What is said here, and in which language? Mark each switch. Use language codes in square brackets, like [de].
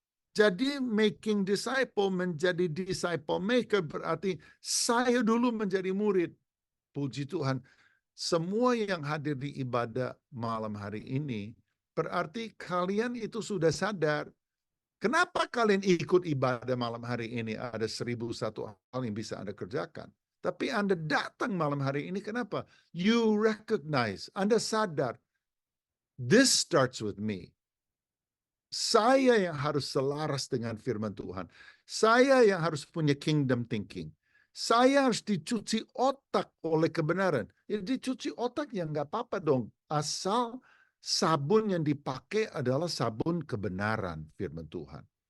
[id] Jadi [en] making disciple, [id] menjadi disciple maker berarti saya dulu menjadi murid. Puji Tuhan, semua yang hadir di ibadah malam hari ini, berarti kalian itu sudah sadar. Kenapa kalian ikut ibadah malam hari ini? Ada 1001 hal yang bisa Anda kerjakan. Tapi Anda datang malam hari ini, kenapa? [en] You recognize, [id] Anda sadar, [en] this starts with me. [id] Saya yang harus selaras dengan firman Tuhan. Saya yang harus punya [en] kingdom thinking. [id] Saya harus dicuci otak oleh kebenaran. Ya, dicuci otak ya nggak apa-apa dong. Asal sabun yang dipakai adalah sabun kebenaran firman Tuhan.